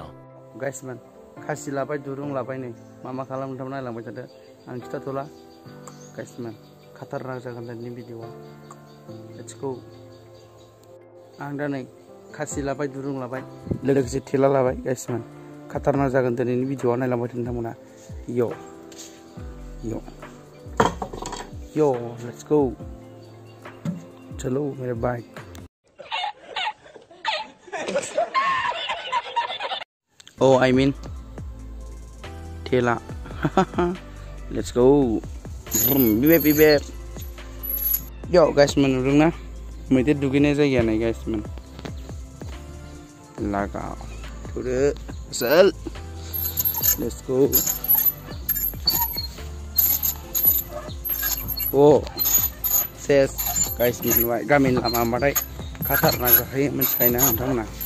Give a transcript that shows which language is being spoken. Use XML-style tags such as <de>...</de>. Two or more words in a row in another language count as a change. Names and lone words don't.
<brx>गाइसमोन खासि लाबाय दुरुं लाबाय नै मा खालाम नोंथांमोना नायलांबाय थादो आं खिथाथ'ला गाइसमोन खतरनाक जागोन दिनैनि भिडिअआ</brx> <en>Let's go</en> <brx>आं दा नै खासि लाबाय दुरुं लाबाय लोगोसे थेला लाबाय गाइसमोन खतरनाक जागोन दिनैनि भिडिअआ नायलांबाय थादो नोंथांमोना यो</brx> <en>Let's go</en> <hi>चलो मेरे बाइक</hi> <brx>ओ</brx> <en>I mean</en> <brx>ठेला</brx> <en>Let's go</en> <brx>बिबे यो गाइसमोन नुदोंना मैदेर दुगैनाय जायगाया नै गाइसमोन लगाओ थोदो चल</brx> <en>Let's go</en> <brx>ओ सेस गाइसमोन गामिनि लामा होनबाथाय खतरनाक जाखायो मिथिखायोना नोंथांमोना</brx>